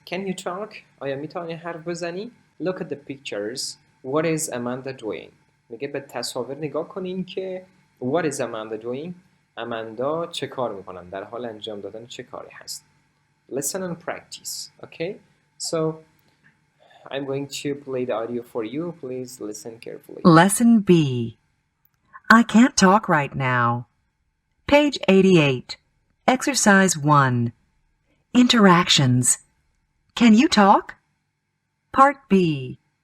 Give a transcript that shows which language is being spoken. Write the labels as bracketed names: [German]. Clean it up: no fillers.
[English] Can you talk؟ [Persian] آیا میتونی حرف بزنی؟ [English] Look at the pictures. What is Amanda doing؟ [Persian] میگه به تصاویر نگاه کنین که What is Amanda doing؟ اماندا چه کار میکنن؟ در حال انجام دادن چه کاری هست؟ [English] Listen and practice. Okay? So I'm going to play the audio for you. Please listen carefully. Lesson B. I can't talk right now. Page 88. Exercise 1. Interactions. Can you talk? Part B.